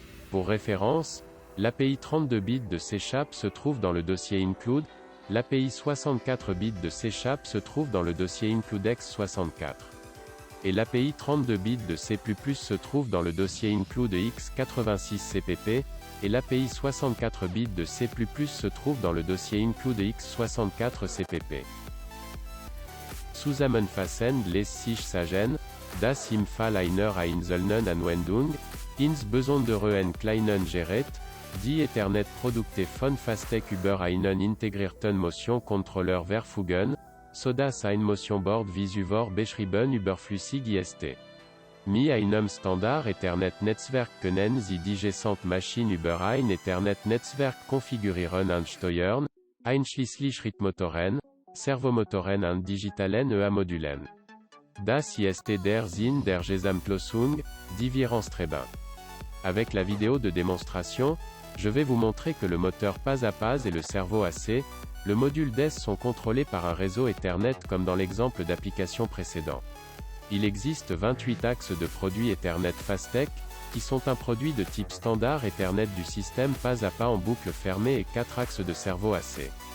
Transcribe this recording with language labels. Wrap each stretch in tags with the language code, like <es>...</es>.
<fr>Pour référence, l'API 32 bits de C# se trouve dans le dossier Include, l'API 64 bits de C# se trouve dans le dossier IncludeX64. Et l'API 32 bits de C++ se trouve dans le dossier IncludeX86CPP, et l'API 64 bits de C++ se trouve dans le dossier IncludeX64CPP.</fr> <de>Zusammenfassend les sich sagen, dass im Fall einer einzelnen Anwendung, insbesondere en kleinen Gerät, die Ethernet-Produkte von Fastech über einen integrierten Motion-Controller verfügen, so dass ein Motion-Board wie zuvor beschrieben überflüssig ist. Mit einem Standard-Ethernet-Netzwerk können Sie die gesamte Maschine über ein Ethernet-Netzwerk konfigurieren und steuern, einschließlich Richtmotoren, Servomotoren und digitalen EA-Modulen. Das ist der Sinn der Gesamtlösung, die wir anstreben.</de> <fr>Avec la vidéo de démonstration, je vais vous montrer que le moteur pas à pas et le servo AC, le module DES sont contrôlés par un réseau Ethernet comme dans l'exemple d'application précédent. Il existe 28 axes de produits Ethernet Fastech, qui sont un produit de type standard Ethernet du système pas à pas en boucle fermée et 4 axes de servo AC.</fr>